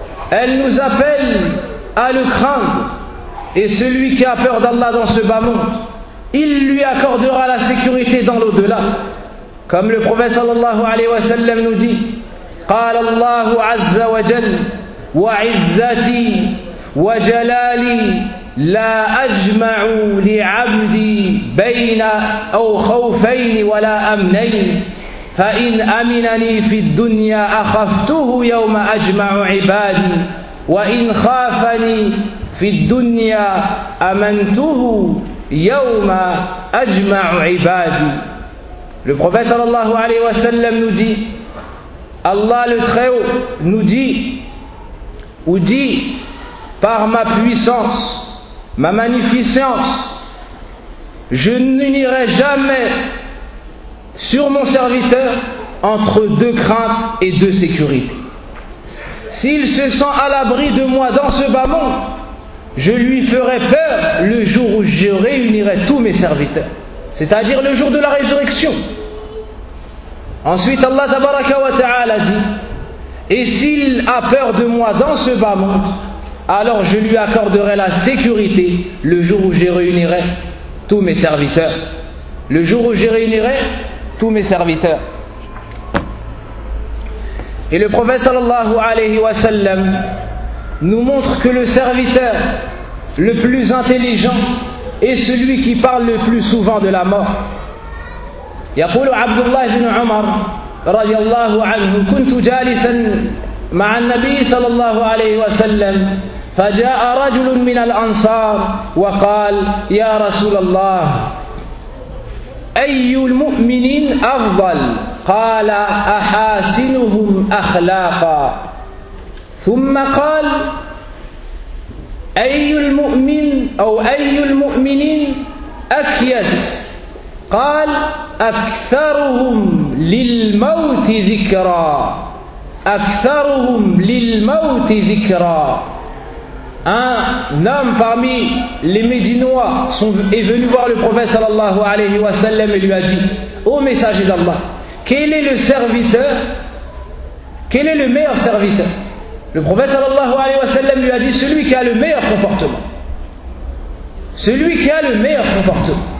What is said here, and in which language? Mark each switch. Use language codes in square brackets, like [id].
[fr] Elle nous appelle à le craindre. Et celui qui a peur d'Allah dans ce bas monde, il lui accordera la sécurité dans l'au-delà. Comme le prophète sallallahu alayhi wa sallam nous dit, [ar] قال الله عز وجل وعزتي وجلالي لا أجمع لعبدي بين أو خوفين ولا أمنين فإن أمنني في الدنيا أخفته يوم أجمع عبادي وإن خافني في الدنيا أمنته يوم أجمع عبادي. [fr] Le prophète sallallahu alayhi wa sallam nous dit, Allah le Très-Haut nous dit, ou dit, par ma puissance, ma magnificence, je n'unirai jamais sur mon serviteur entre deux craintes et deux sécurités. S'il se sent à l'abri de moi dans ce bas monde, je lui ferai peur le jour où je réunirai tous mes serviteurs, c'est-à-dire le jour de la résurrection. Ensuite Allah tabaraka wa ta'ala dit, et s'il a peur de moi dans ce bas monde, alors je lui accorderai la sécurité le jour où je réunirai tous mes serviteurs. Le jour où je réunirai tous mes serviteurs. Et le prophète sallallahu alayhi wa sallam nous montre que le serviteur le plus intelligent est celui qui parle le plus souvent de la mort. [ar] يقول عبد الله بن عمر رضي الله عنه كنت جالسا مع النبي صلى الله عليه وسلم فجاء رجل من الأنصار وقال يا رسول الله أي المؤمنين أفضل قال أحاسنهم أخلاقا ثم قال أي المؤمن أو أي المؤمنين أكيس قال أكثرهم للموت ذكرا أكثرهم للموت ذكرا. [fr] Un homme parmi les Médinois est venu voir le prophète sallallahu alayhi wa sallam et lui a dit, ô messager d'Allah, quel est le serviteur, quel est le meilleur serviteur? Le prophète sallallahu alayhi wa sallam lui a dit, celui qui a le meilleur comportement, celui qui a le meilleur comportement.